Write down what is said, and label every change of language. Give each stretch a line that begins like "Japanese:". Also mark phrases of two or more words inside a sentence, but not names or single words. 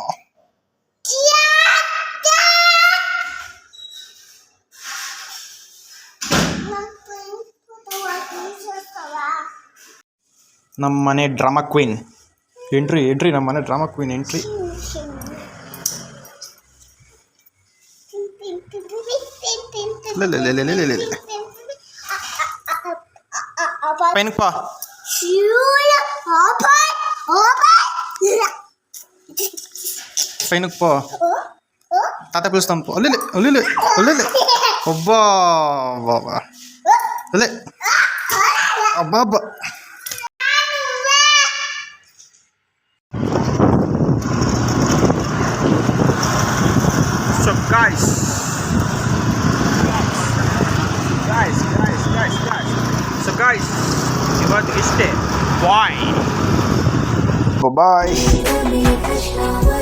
Kannada: ನಮ್ಮ ಮನೆ
English: drama queen entry
Kannada: ನಮ್ಮ ಮನೆ
English: drama queen entry. ಪೈನಪ್ಪ పైనకు తాత పిలుస్తాం పో అల్లెలే అల్లెలే అల్లెలే అబ్బా బాబా అల్లె అబ్బా అబ్బా so guys so guys
Kannada: ಇವತ್ತು ಇಷ್ಟೇ
English: bye bye